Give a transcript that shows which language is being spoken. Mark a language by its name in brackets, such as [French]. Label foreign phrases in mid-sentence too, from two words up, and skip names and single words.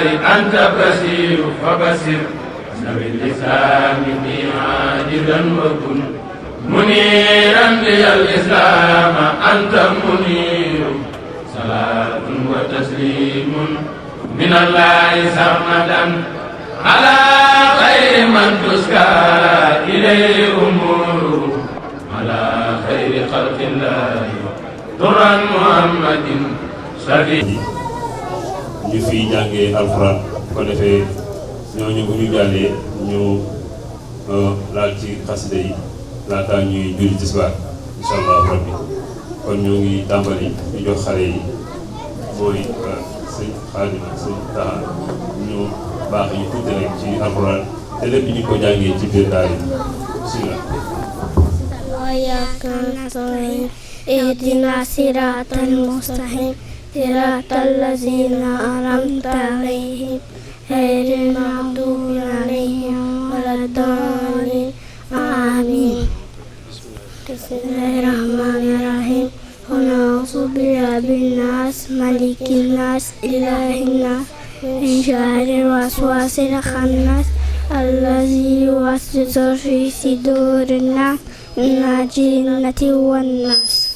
[Arabic] أنت بصير فبصر نبي اللسان بي عاجلا وكن منيرا لي الإسلام أنت منير صلاة وتسليم من الله سرمدا على خير من تسكى إليه أمور على خير خلق الله درا محمد صديق [Wolof] ñu fi jàngee alxuraan ko defee ñooñu bu ñu jàllee ñu laal ci xasida yi laataa ñuy julli tisbaar [Arabic] إن شاء الله ربي [Wolof] kon ñu ngi tàmbali ñu jox xale yi mooy sëñ Xaadim ak sëñ Taha ñu baax yi tuuti rek ci alxuraan te lépp ñu ko jàngee ci biir daara yi bismillah [Arabic] وإياك نستعين اهدنا الصراط المستقيم صراط الذين أنعمت عليهم غير المغضوب عليهم ولا الضالين آمين بسم الله الرحمن الرحيم قل أعوذ برب الناس ملك الناس إله الناس من شر الوسواس الخناس الذي يوسوس في صدور الناس من الجنة والناس